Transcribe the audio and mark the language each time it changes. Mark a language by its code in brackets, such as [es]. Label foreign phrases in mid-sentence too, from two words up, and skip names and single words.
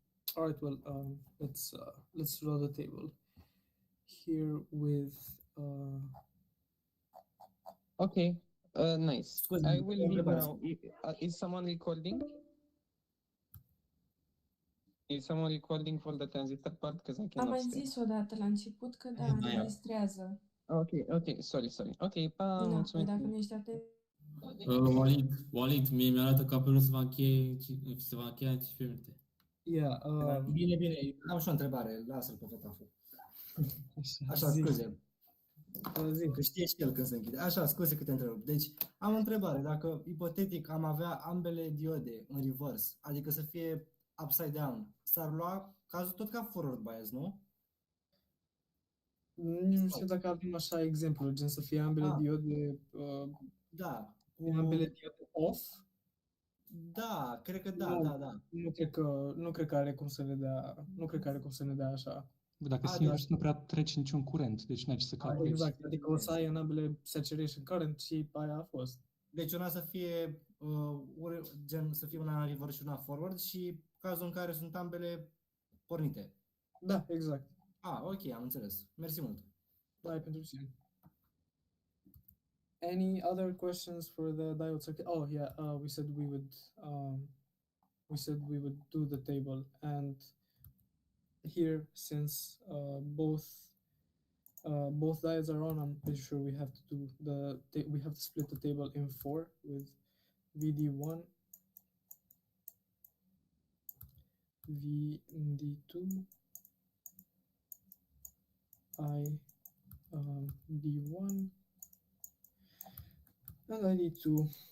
[en] Well, let's draw the table here with Okay, nice. [ro] Scuze, [en] I will [ro] o [en] leave [ro] întrebare. [en] now. Is someone recording? Is someone recording for the transistor part? Because I [ro] Am [en] cannot [ro] mai [en] stay. [ro] zis odată la început că da, ne distrează. [en] Ok, sorry. Ok, pa, [ro] Da, păi mulțumesc. dacă nu ești atent. Walid, mie mi-arată că apelul se va încheia în 15 minute. [en] Yeah, [ro] Bine, am și o întrebare, lasă-l pe fotaful. Așa, scuze. Că știe și el când se închide. Așa, scuze că te întrerup. Deci, am o întrebare. Dacă, ipotetic, am avea ambele diode în reverse, adică să fie [en] upside down, [ro] s-ar lua cazul tot ca [en] forward bias, [ro] nu? Nu știu dacă avem așa exemplu, gen să fie ambele diode da, ambele diode off. Da, cred că da, nu, da. Nu cred că are cum să le dea, nu cred că are cum să ne dea așa. Dacă sinus nu prea trece niciun curent, deci n-ai ce să calculezi. Exact, adică o să ai în ambele [en] saturation current [ro] și aia a fost. Deci una să fie gen să fie una reverse și una forward și cazul în care sunt ambele pornite. Da, exact. Ok, am înțeles. Mersi mult. Bye pentru tine. [en] Any other questions for the diode circuit? Oh yeah, we said we would do the table, and here since both diodes are on, I'm pretty sure we have to do we have to split the table in 4 with VD1, VD2, ID1, and ID2.